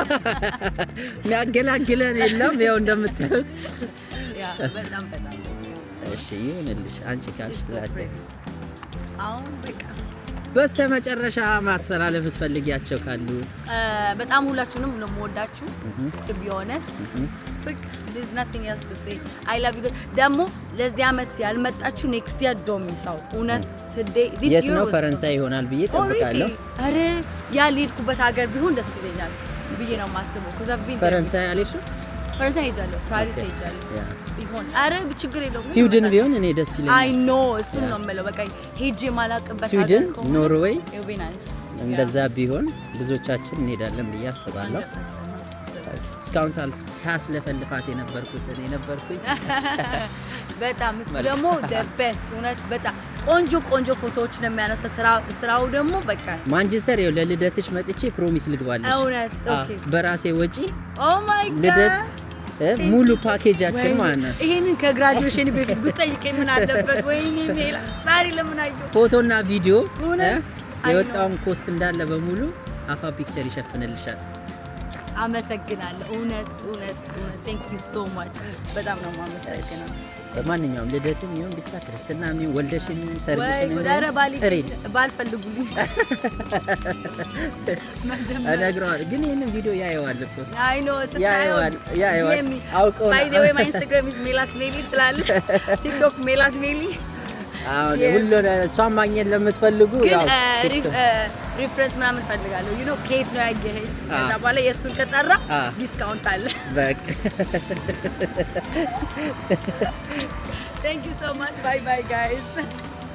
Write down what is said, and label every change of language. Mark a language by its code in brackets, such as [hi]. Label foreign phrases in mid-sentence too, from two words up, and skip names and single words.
[am] ሊያገላግለን የለም። ያው እንደምታዩት ያ በጣም እሺ ይሁንልሽ አንቺ ካልሽ ትላለች። አሁን በቃ በስተመጨረሻ ማስተላለፍ የምትፈልጊያቸው ካሉ? በጣም ሁላችሁንም ነው የምወዳችሁ። [en] to be honest there's nothing else to say I love you [am] ደግሞ ለዚህ አመት ያልመጣችሁ [en] next year don't miss out [am] እውነት [en] today this year [am] የት ነው ፈረንሳይ ይሆናል ብዬ ጠብቃለሁ። አረ ያልሄድኩበት ሀገር ቢሆን ደስ ይለኛል ብዬ ነው የማስበው። ፈረንሳይ አልሄድሽም? ፈረንሳይ ሄጃለሁ፣ ፓሪስ ሄጃለሁ ቢሆን አረ ችግር የለውም። ስዊድን ቢሆን እኔ ደስ ይለኛል። [en] I know [am] እሱን ነው የምለው። በቃ ሄጄ ማላቅበት ስዊድን፣ ኖርዌይ ኤቪናንስ እንደዛ ቢሆን ብዙዎቻችን እንሄዳለን ብዬ አስባለሁ። እስካሁን ሳስለፈልፋት የነበርኩት እኔ ነበርኩኝ። በጣም እሱ ደግሞ [en] the best [am] እውነት በጣም ቆንጆ ፎቶዎች ነው የሚያነሳ። ስራው ደግሞ በቃ ማንቸስተር ይኸው ለልደትሽ መጥቼ ፕሮሚስ ልግባለሽ እውነት ኦኬ በራሴ ወጪ [en] Oh my God [am] ልደት ሙሉ ፓኬጃችን ማለት ነው። ይሄንን ከግራጁዌሽን በፊት ብጠይቀኝ ምን አለበት? ወይኔ ሜላ ዛሬ ለምን አየሁ? ፎቶና ቪዲዮ የወጣውን ኮስት እንዳለ በሙሉ አፋ ፒክቸር ይሸፍንልሻል። አመሰግናለሁ። እውነት [en] thank you so much [am] በጣም ነው የማመሰግነው። በማንኛውም ልደትም ይሁን ብቻ ክርስትናም ይሁን ወልደሽም ይሁን ሰርግሽም ይሁን ባልፈልጉልኝ እነግረዋለሁ። ግን ይሄንን ቪዲዮ ያየዋል እኮ [en] I know [am] ያየዋል አውቀው [en] By the way my Instagram is Melat Meli ትላለህ። ቲክቶክ ሜላት ሜሊ [am] አሁን ሁሉ እሷን ማግኘት ለምትፈልጉ ያው ሪፈረንስ ምናምን ፈልጋለሁ። [en] you know [am] ኬት ነው ያየኸኝ ከዛ በኋላ የእሱን ከጠራ ዲስካውንት አለ። በቃ [en] thank you so much bye bye guys